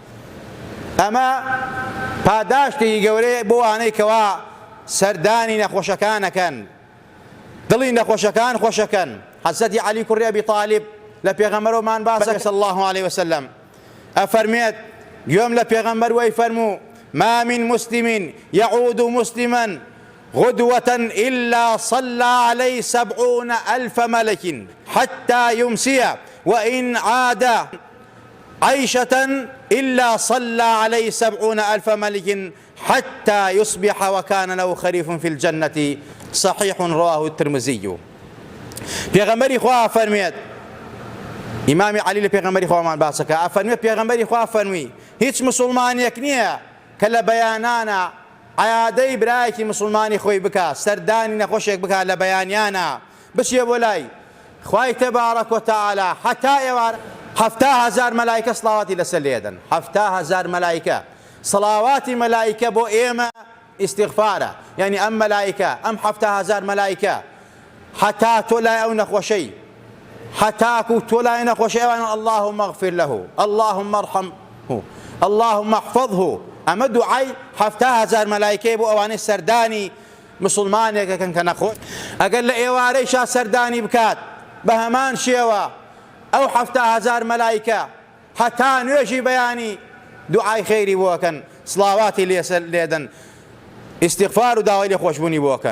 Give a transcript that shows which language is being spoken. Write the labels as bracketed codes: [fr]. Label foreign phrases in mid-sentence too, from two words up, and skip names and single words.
[ckb] ئەمە پاداشتێکی گەورەیە بۆ ئەوانەی کەوا سەردانی نەخۆشەکانەکەن، دڵی نەخۆشەکان خۆشەکەن. حەزرەتی عەلی کوڕی ئەبی طالب لە پێغەمبەرەوەمان باسە [ar] صلی الله علیه وسلم [ckb] ئەفەرمێت گوێم لە پێغەمبەر وەی فەرموو: [ar] ما من مسلم يعود مسلما غدوة إلا صلى عليه 70,000 ملك حتى يمسي، وإن عاد عيشة إلا صلى عليه 70,000 ملك حتى يصبح وكان له خريف في الجنة صحيح رواه الترمذي. [ckb] پێغەمبەری خوا فەرمێت، ئیمامی عەلی لە پێغەمبەری خوامان باسەکە ئەفەرمێت پێغەمبەری خوا فەرمووی هیچ مسڵمانێک نییە کە لە بەیانانە عیادەی برایەکی مسلمانی خۆی بکات، سەردانی نەخۆشێک بکات لە بەیانیانە، بچێ بۆ لای خوای تەبارەک و تەعالا حتا ئێوارە 7,000 مەلایکە سڵاواتی لەسەر لێدەن. 7,000 مەلایکە سڵاواتی مەلایکە بۆ ئێمە ئیستیغفارە، یعنی ئەم مەلایکە ئەم 7,000 مەلایکە حتا تۆ لای ئەو نەخۆشەی حتاکو تۆ لای نەخۆشەی ئەوانە [ar] اللهم اغفر له اللهم ارحمه اللهم احفظه. [ckb] ئەمە دوعای 7,000 مەلایکەی بۆ ئەوانەی سەردانی مسلمانێکەکەن کە نەخۆش. ئەگەر لە ئێوارەیشا سەردانی بکات بە هەمان شێوە ئەو 7,000 مەلایکە حتا نوێژی بەیانی دوعای خەیری بۆکەن، سڵاواتی لێدەن، ئیستیغفار و داوای لێخۆشبوونی بۆکەن.